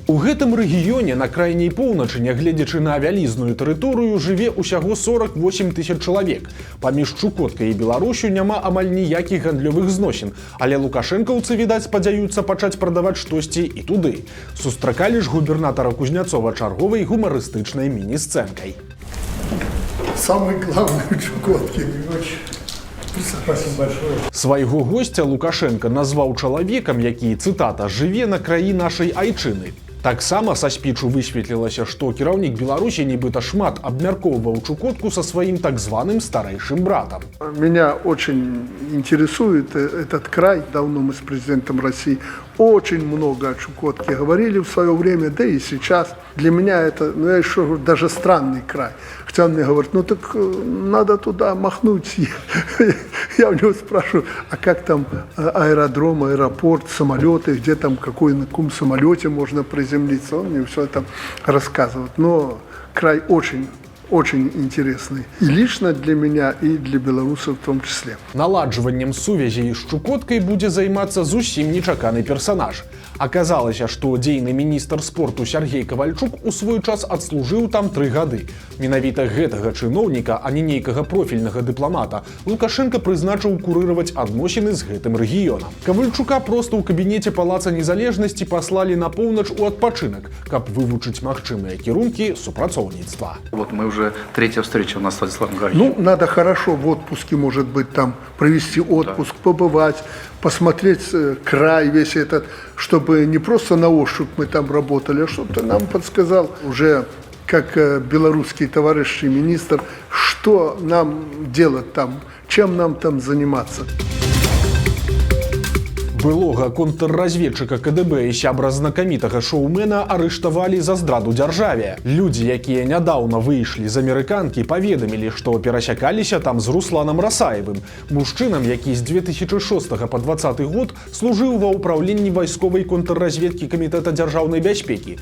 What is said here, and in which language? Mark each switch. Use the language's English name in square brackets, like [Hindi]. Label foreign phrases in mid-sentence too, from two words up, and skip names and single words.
[Belarusian] У гэтым рэгіёне на крайняй поўначы, нягледзячы на вялізную тэрыторыю, жыве ўсяго 48 000 чалавек. Паміж Чукоткай і Беларусю няма амаль ніякіх гандлёвых зносін, але лукашэнкаўцы, відаць, спадзяюцца пачаць прадаваць штосьці і туды. Сустракалі ж губернатара Кузняцова чарговай гумарыстычнай міні-сцэнкай. [Russian] Самый главный в Чукотке. Спасибо большое. [Belarusian] Свайго гостя Лукашенка назваў чалавекам, які, цытата, «жыве на краі нашай айчыны». Таксама са спічу высветлілася, што кіраўнік Беларусі нібыта шмат абмяркоўваў Чукотку са сваім так званым старэйшым братам. [Russian] Меня очень интересует этот край. Давно мы с президентом России очень много о Чукотке говорили в свое время, да и сейчас. Для меня это, я еще говорю, даже странный край. Хотя он мне говорит, ну так надо туда махнуть. Я у него спрашиваю, а как там аэродром, аэропорт, самолеты, где там, на каком самолете можно приземлиться. Он мне все это рассказывает. Но край очень интересный. И лично для меня, и для белорусов в том числе. [Belarusian] Наладжваннем сувязей з Чукоткай будзе займацца зусім нечаканы персанаж. Аказалася, што дзейны міністр спорту Сергей Кавальчук у свой час адслужыў там 3 гады. Менавіта гэтага чыноўніка, а не нейкага профільнага дыпламата, Лукашенка прызначыў курыраваць адносіны з гэтым рэгіёнам. Кавальчука проста ў кабінеце Палаца Незалежнасці паслалі на поўнач у адпачынак, каб вывучыць магчымыя кірункі супрацоўніцтва. [Russian] Вот мы уже третья встреча у нас с Владиславом Гарри. Ну, надо хорошо в отпуске, может быть, там провести отпуск, да. Побывать, посмотреть край весь этот, чтобы не просто на ощупь мы там работали, а что-то нам подсказал уже как белорусский товарищ и министр, что нам делать там, чем нам там заниматься. [Belarusian] Былога контрразведчыка КДБ і сябра знакамітага шоумена арыштавалі за здраду дзяржаве. Людзі, якія нядаўна выйшлі з амерыканкі, паведамілі, што перасякаліся там з Русланам Расаевым, мужчынам, які з 2006 па 2020 год служыў ва ўпраўленні вайсковай контрразведкі Камітэта дзяржаўнай бяспекі.